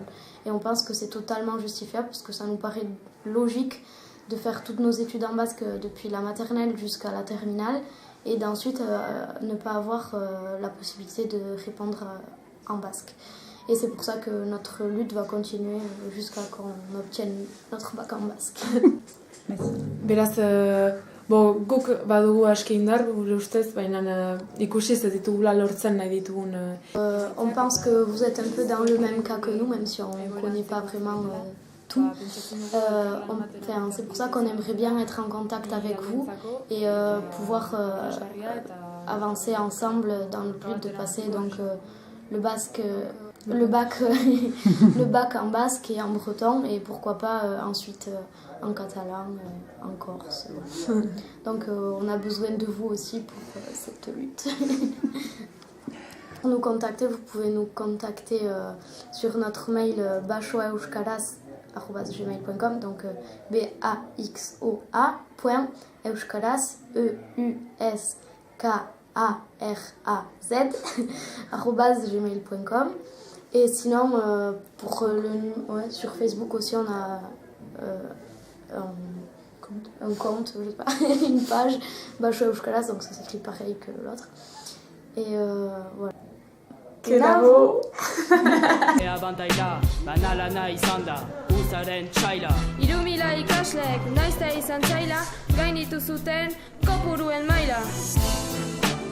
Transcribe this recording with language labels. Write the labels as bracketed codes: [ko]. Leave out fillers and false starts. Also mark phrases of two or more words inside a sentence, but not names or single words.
[fr] Et on pense que c'est totalement justifiable parce que ça nous paraît logique de faire toutes nos études en basque depuis la maternelle jusqu'à la terminale et d'ensuite ne pas avoir la possibilité de répondre en basque. Et c'est pour ça que notre lutte va continuer jusqu'à qu'on obtienne notre bac en basque. [eu] Beraz, Guk badugu aski indar, gure ustez, baina ikusi ez ditugula lortzen nahi ditugun. [fr] On pense que vous êtes un peu dans le même cas que nous, même si on ne connaît pas vraiment tout. C'est pour ça qu'on aimerait bien être en contact avec vous et pouvoir avancer ensemble dans le but de passer donc, le bac en basque et en breton et pourquoi pas ensuite en catalan, en corse. Donc on a besoin de vous aussi pour cette lutte. Pour nous contacter, vous pouvez nous contacter sur notre mail baxoaeuskaraz@gmail.com, donc baxoa.euskaraz euskaraz@gmail.com. Et sinon, sur Facebook aussi, on a un compte, je sais pas, une page, Baxoa Euskaraz, donc ça s'écrit pareil que l'autre. Et voilà. Kenavo! [eu] Ea bandaila, banalana izan da, uzaren txaila. 3000 ikaslek, naizta izan zaila, gainditu zuten kopuruen maila.